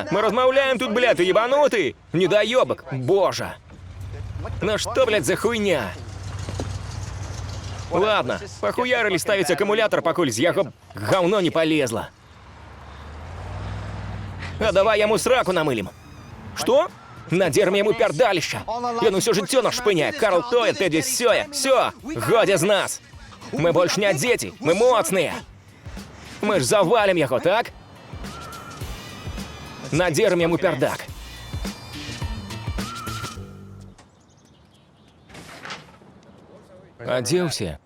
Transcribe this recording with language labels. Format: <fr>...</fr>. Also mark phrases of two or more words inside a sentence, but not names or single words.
<be>Мы размаўляем тут, блядь, ты ебануты? Недаёбак, божа. Ну што, блядь, за хуйня?</be> <ru>Ладно, пахуярили ставить аккумулятор,</ru> <be>покуль з яго</be> <ru>говно не полезло.</ru> <be>А давай яму сраку намылим.</be> <ru>Что? Надерем ему пердалища.</ru> <be>Ён усё жыццё наш шпыняе. Карл тое, Тедди сёе. Всё, годзе з нас. Мы больше не дзеці, мы моцныя.</be> <ru>Мы ж завалим яго, так? Надерем ему пердак.</ru> <be>А дзе ўсе?</be>